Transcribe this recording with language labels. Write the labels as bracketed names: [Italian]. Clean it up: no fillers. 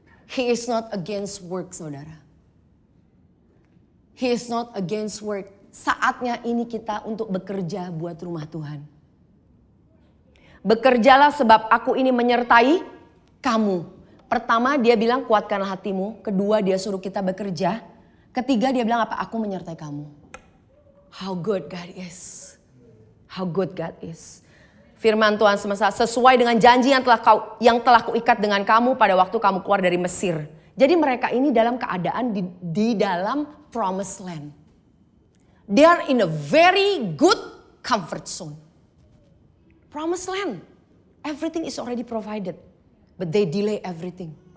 [English] He is not against work, saudara. He is not against work. [Indonesian] Saatnya ini kita untuk bekerja buat rumah Tuhan. Bekerjalah sebab aku ini menyertai kamu. Pertama dia bilang kuatkanlah hatimu. Kedua dia suruh kita bekerja. Ketiga dia bilang apa? Aku menyertai kamu. [English] How good God is. How good God is. [Indonesian] Firman Tuhan semesta sesuai dengan janji yang telah kuikat dengan kamu pada waktu kamu keluar dari Mesir. Jadi mereka ini dalam keadaan di dalam promised land. [English] They are in a very good comfort zone. Promised land. Everything is already provided. But they delay everything.